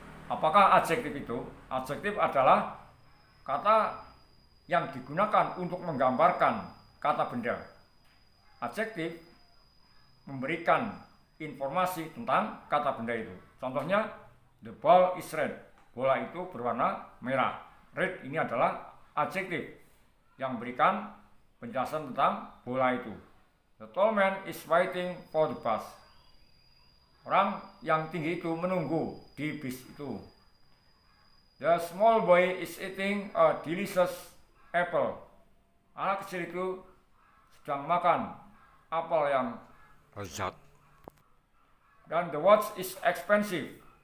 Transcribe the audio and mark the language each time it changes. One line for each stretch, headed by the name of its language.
Indonesian: Apakah adjektif itu? Adjektif adalah kata yang digunakan untuk menggambarkan kata benda. Adjektif memberikan informasi tentang kata benda itu. Contohnya,
English: the ball is red.
Indonesian: Bola itu berwarna merah. Red ini adalah adjektif yang memberikan penjelasan tentang bola itu.
English: The tall man is waiting for the bus.
Indonesian: Orang yang tinggi itu menunggu di bis itu.
English: The small boy is eating a delicious apple.
Indonesian: Anak kecil itu sedang makan apel yang lezat.
English: Dan the watch is expensive.